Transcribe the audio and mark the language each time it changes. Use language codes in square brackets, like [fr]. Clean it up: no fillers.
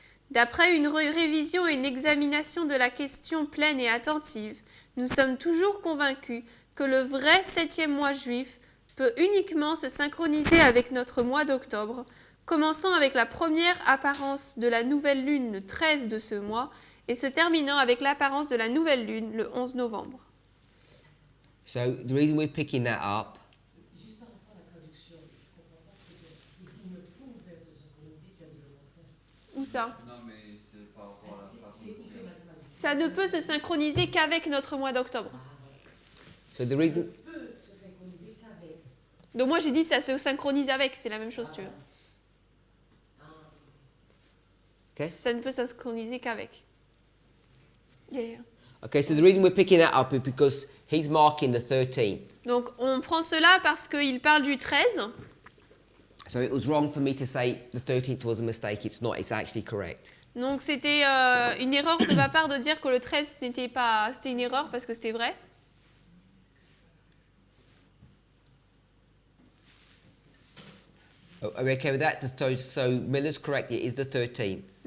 [fr] D'après une révision et une examination de la question pleine et attentive, nous sommes toujours convaincus que le vrai 7e mois juif peut uniquement se synchroniser avec notre mois d'octobre, commençant avec la première apparence de la nouvelle lune le 13 de ce mois et se terminant avec l'apparence de la nouvelle lune le 11 novembre. [en] So the reason we're picking that up [fr] Juste par rapport à la traduction, je comprends pas ce que il ne pouvait se synchroniser, tu as dit le contraire. Où ça? Non, mais c'est par rapport à la façon de dire. Ça ne peut se synchroniser qu'avec notre mois d'octobre. [en] so the reason [fr] Peut se synchroniser qu'avec. Donc moi j'ai dit ça se synchronise avec, c'est la même chose, tu veux. Ah, [en] Okay? [fr] Ça ne peut synchroniser qu'avec. [en] Yeah. Okay, so the reason we're picking that up is because he's marking the 13th. [fr] Donc on prend cela parce qu'il parle du 13. [en] So it was wrong for me to say the 13th was a mistake. It's not. It's actually correct. [fr] Donc c'était une erreur de ma part de dire que le 13 c'était une erreur parce que c'était vrai. [en] Oh, are we okay with that? So Miller's correct. It is the 13th.